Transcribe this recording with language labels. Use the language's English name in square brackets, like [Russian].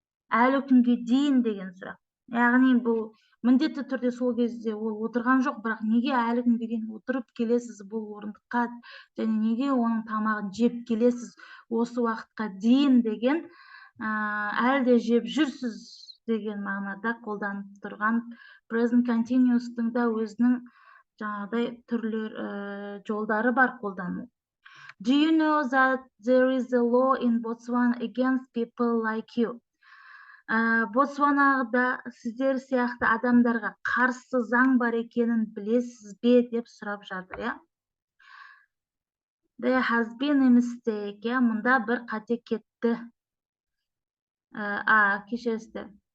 [Kazakh] Әлі күнге дейін деген сұрақ. Яғни бұл міндетті түрде сол кезде ол отырған жоқ, бірақ неге әлі күнге дейін отырып келесіз бұл орындыққа, және неге оның тамағын жеп келесіз осы уақытқа дейін деген, әлде жеп жүрсіз деген мағынада қолданып тұрған present continuous-тың да өзінің жаңағыдай түрлер жолдары бар қолдану. [English] Do you know that there is a law in Botswana against people like you? [Kazakh] Ботсванада сіздер сияқты адамдарға қарсы заң бар екенін білесіз бе деп сұрап жатыр, иә. [English] There has been a mistake, иә, [Kazakh] мұнда бір қате кетті. Кешіресіздер.